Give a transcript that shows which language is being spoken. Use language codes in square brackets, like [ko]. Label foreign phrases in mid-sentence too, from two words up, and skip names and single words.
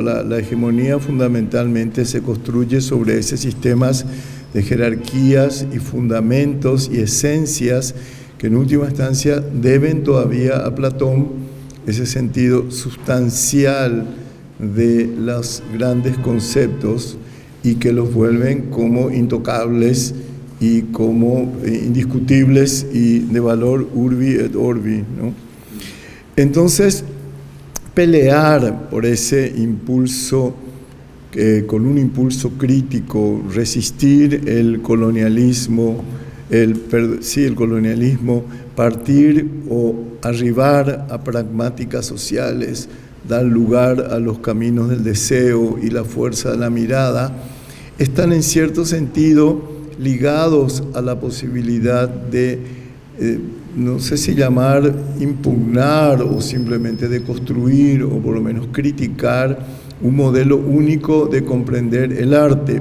[es] La hegemonía fundamentalmente se construye sobre esos sistemas de jerarquías y fundamentos y esencias que en última instancia deben todavía a Platón ese sentido sustancial de los grandes conceptos y que los vuelven como intocables y como indiscutibles y de valor [la] urbi et orbi, [es] ¿no? Entonces, pelear por ese impulso, con un impulso crítico, resistir el colonialismo, el colonialismo, partir o arribar a pragmáticas sociales, dar lugar a los caminos del deseo y la fuerza de la mirada, están en cierto sentido ligados a la posibilidad de, no sé si llamar impugnar o simplemente de construir o por lo menos criticar un modelo único de comprender el arte.